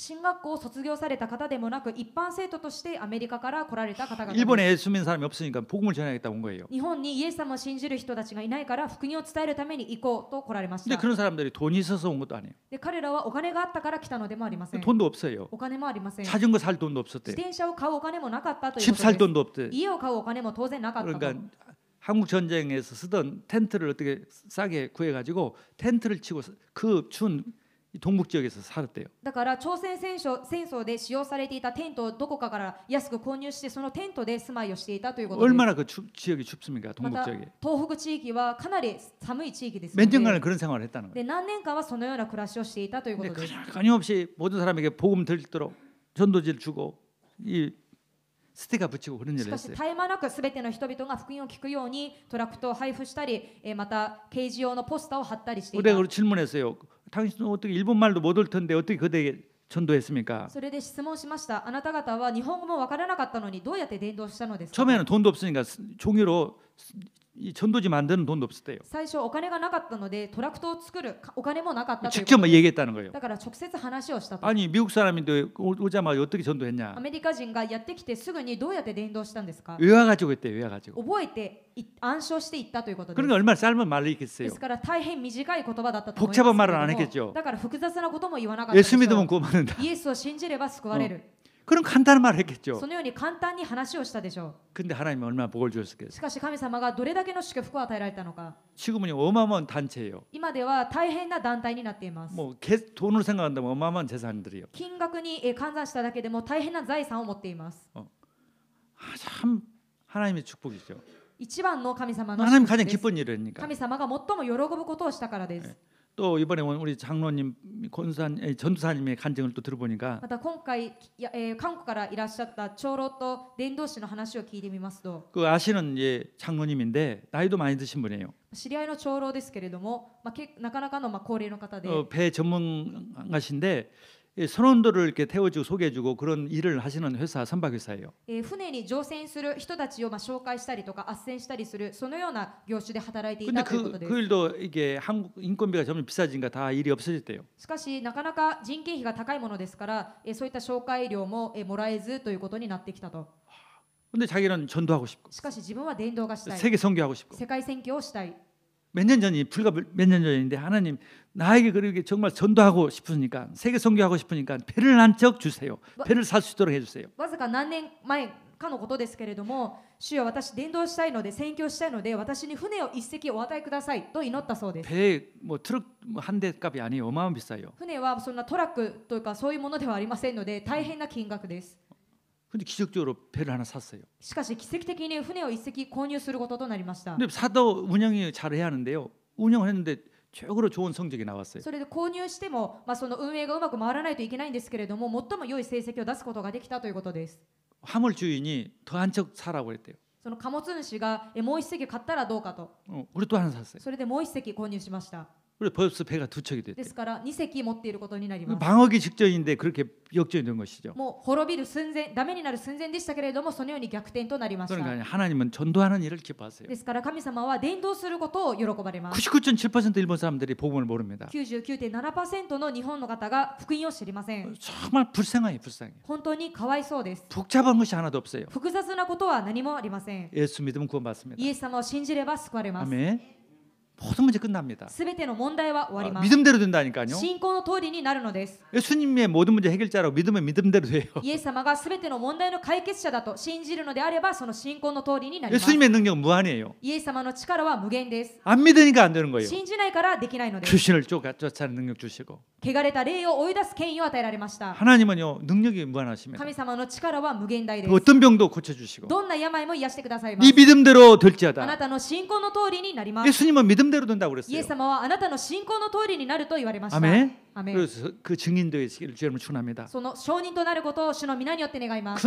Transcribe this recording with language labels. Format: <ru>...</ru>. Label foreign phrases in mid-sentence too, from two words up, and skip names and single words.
<ja>進学校を卒業された方でもなく一般生徒としてアメリカから来られた方々です。</ja> <ko>일본에 예수 믿는 사람이 없으니까 복음을 전하겠다 온 거예요.</ko> <ja>日本にイエス様を信じる人たちがいないから福音を伝えるために行こうと来られまし</ja> <ko>근데</ko> <ja>た。</ja> <ko>그런 사람들이 돈이 있어서 온 것도 아니에요.</ko> <ja>で彼らはお金があったから来たのでもありません。</ja> <ko>돈도 없어요.</ko> <ja>お金もありません。自</ja> <ko>자전거 살 돈도 없었대요.</ko> <ja>転車を買うお金もなかったという</ja> <ko>집</ko> <ja>こと</ja> <ko>살</ko> <ja>です。</ja> <ko>돈도 없대.</ko> <ja>家を買うお金も当然なかったと。</ja> <ko>그러니까 한국 전쟁에서 쓰던 텐트를 어떻게 싸게 구해가지고 텐트를 치고 그 추운 동북 지역에서 살았대요.</ko> <ja>だから朝鮮戦争で使用されていたテントをどこかから安く購入してそのテントで住まいをしていたということです。</ja> <ko>얼마나 그 지역이 춥습니까?</ko> <ja>ま</ja> <ko>동북</ko> <ja>た</ja> <ko>지역이.</ko> <ja>東北地域はかなり寒い地域ですの</ja> <ko>몇 년간을</ko> <ja>で、</ja> <ko>그런 생활을 했다는 거예요.</ko> <ja>で何年間はそのような暮らしをしていたというこ</ja> <ko>근데</ko> <ja>とです。</ja> <ko>끊임없이 모든 사람에게 복음 들도록 전도지를 주고 이 스티커 붙이고 그런</ko> <ja>し</ja> <ko>일을</ko> <ja>かし</ja> <ko>했어요.</ko> <ja>絶え間なくすべての人々が福音を聞くようにトラクトを配布したり、また掲示用のポスターを貼ったりしてい</ja> <ko>우리가</ko> <ja>た。</ja> <ko>그걸 질문했어요. 당신은 어떻게 일본말도 못 올 텐데 어떻게 그대에게 전도했습니까?</ko> <ja>それで質問しました。あなた方は日本語もわからなかったのにどうやって伝道したのですか。</ja> <ko>처음에는 돈도 없으니까 종이로 이 전도지 만드는 돈도 없었대요.</ko> <ja>最初お金がなかったのでトラクトを作るお金もなかったというこ</ja> <ko>직접</ko> <ja>とです。</ja> <ko>얘기했다는 거예요.</ko> <ja>だから直接話をしたと。</ja> <ko>아니 미국 사람인데 오자마자 어떻게 전도했냐?</ko> <ja>アメリカ人がやってきてすぐにどうやって伝道したんですか。</ja> <ko>외워가지고 했대요. 외워가지고.</ko> <ja>覚えて暗唱していったということです。</ja> <ko>그러니까 얼마나 짧은 말을</ko> <ja>で</ja> <ko>했겠어요.</ko> <ja>すから大変短い言葉だったと思います</ja> <ko>복잡한</ko> <ja>けれ</ja> <ko>말은</ko> <ja>ど</ja> <ko>안</ko> <ja>も</ja> <ko>했겠죠.</ko> <ja>だから複雑なことも言わなかったでし</ja> <ko>예수</ko> <ja>ょ</ja> <ko>믿으면</ko> <ja>う。</ja> <ko>구원받는다.</ko> <ja>イエスを信じれば救われる。</ja> <ko>그런 간단한 말을 했겠죠.</ko> <ja>そのように簡単に話をしたでしょ</ja> <ko>근데 하나님이 얼마나 복을</ko> <ja>う。</ja> <ko>주셨겠어요.</ko> <ja>しかし神様がどれだけの祝福を与えられたのか。</ja> <ko>지금은 어마어마한 단체예요.</ko> <ja>今では大変な団体になっています。</ja> <ko>뭐 돈으로 생각한다면 어마어마한 재산들이요.</ko> <ja>金額に換算しただけでも大変な財産を持っています。</ja> <ko>참 하나님의 축복이죠.</ko> <ja>一番の神様の</ja> <ko>하나님</ko> <ja>祝福</ja> <ko>가장</ko> <ja>です。</ja> <ko>기쁜 일이니까.</ko> <ja>神様が最も喜ぶことをしたからです。</ja> <ko>또 이번에 우리 장로님 전도사님의 간증을 또 들어보니까</ko> <ja>また今回、韓国からいらっしゃった長老と伝道師の話を聞いてみますと、</ja> <ko>그 아시는 장로님인데 나이도 많이 드신 분이에요.</ko> <ja>知り合いの長老ですけれども、なかなかの高齢の方で、</ja> <ko>배 전문가신데 선원들을 이렇게 태워주고 소개해주고 그런 일을 하시는 회사 선박회사예요.</ko> <ja>船に乗船する人たちを紹介したりとか斡旋したりするそのような業種で働いてい</ja> <ko>근데</ko> <ja>たということで</ja> <ko>그</ko> <ja>す。</ja> <ko>일도 이게 한국 인건비가 점점 비싸지니까 다 일이 없어졌대요.</ko> <ja>しかしなかなか人件費が高いものですからそういった紹介料ももらえずということになってきたと。</ja> <ko>근데 자기는 전도하고 싶고</ko> <ja>しかし自分は伝道がしたい、</ja> <ko>세계 선교하고 싶고</ko> <ja>世界宣教をしたい。</ja> <ko>몇 년 전이 불과 몇 년 전인데 하나님 나에게 그렇게 정말 전도하고 싶으니까 세계 선교하고 싶으니까 배를 한 척 주세요. 배를 살 수 있도록 해주세요.</ko> <ja>わずか何年前かのことですけれども、主よ私伝道したいので宣教したいので私に船を一隻お与えくださいと祈ったそうです。</ja> <ko>배 뭐 트럭 한 대 값이 아니에요. 어마어마한 비싸요.</ko> <ja>船はそんなトラックというかそういうものではありませんので大変な金額です。</ja> <ko>근데 기적적으로 배를 하나 샀어요.</ko> <ja>しかし奇跡的に船を一隻購入することとなりました。</ja> <ko>근데 사도 운영이 잘 해야 하는데요. 운영을 했는데 최고로 좋은 성적이 나왔어요.</ko> <ja>それで購入しても、その運営がうまく回らないといけないんですけれども最も良い成績を出すことができたということです。</ja> <ko>화물 주인이 더 한 척 사라고 그랬대요.</ko> <ja>その貨物主がもう一隻買ったらどうかと。</ja> <ko>우리 또 하나 샀어요.</ko> <ja>それでもう一隻購入しました。</ja> <ko>그래서 벌써 배가 두 척이</ko> <ja>で</ja> <ko>됐대요.</ko> <ja>すから2隻持っていることになります。</ja> <ko>방어기 직전인데 그렇게 역전이 된 것이죠.</ko> <ja>もう滅びる寸前、ダメになる寸前でしたけれどもそのように逆転となりました。</ja> <ko>그러니까 하나님은 전도하는 일을 기뻐하세요.</ko> <ja>ですから神様は伝道することを喜ばれます。</ja> <ko>99.7% 일본 사람들이 복음을 모릅니다.</ko> <ja>99.7% の日本の方が福音を知りません。</ja> <ko>정말 불쌍해요, 불쌍해.</ko> <ja>本当にかわいそうです。</ja> <ko>복잡한 것이 하나도 없어요.</ko> <ja>複雑なことは何もありません。</ja> <ko>예수 믿으면 구원받습니다.</ko> <ja>イエス様を信じれば救われます。</ja> <ko>아멘. 모든 문제 끝납니다.</ko> <ja>すべての問題は終わります。</ja> <ko>믿음대로 된다니까요.</ko> <ja>信仰の通りになるのです。</ja> <ko>예수님의 모든 문제 해결자라고 믿으면 믿음대로 돼요.</ko> <ja>イエス様がすべての問題の解決者だと信じるのであればその信仰の通りになります。</ja> <ko>예수님의 능력은 무한이에요.</ko> <ja>イエス様の力は無限です。</ja> <ko>안 믿으니까 안 되는 거예요.</ko> <ja>信じないからできないのです。</ja> <ko>귀신을 쫓아내는 능력 주시고</ko> <ja>汚れた霊を追い出す権威を与えられました。</ja> <ko>하나님은요 능력이 무한하십니다.</ko> <ja>神様の力は無限大で</ja> <ko>그</ko> <ja>す。</ja> <ko>어떤 병도 고쳐주시고</ko> <ja>どんな病も癒してくださいます。</ja> <ko>네 믿음대로</ko> <ja>あな</ja> <ko>될지어다.</ko> <ja>たの信仰の通りになります。</ja> <ko>예수님은 믿음대로 된다고</ko> <ja>イエ</ja> <ko>그랬어요.</ko> <ja>ス様はあなたの信仰の通りになると言われました。</ja> <ko>아멘.</ko> <ja>アメン。</ja> <ko>그래서 그 증인 되시기를 주님을 축원합니다.</ko> <ja>その証人となることを主の皆によって願います。</ja>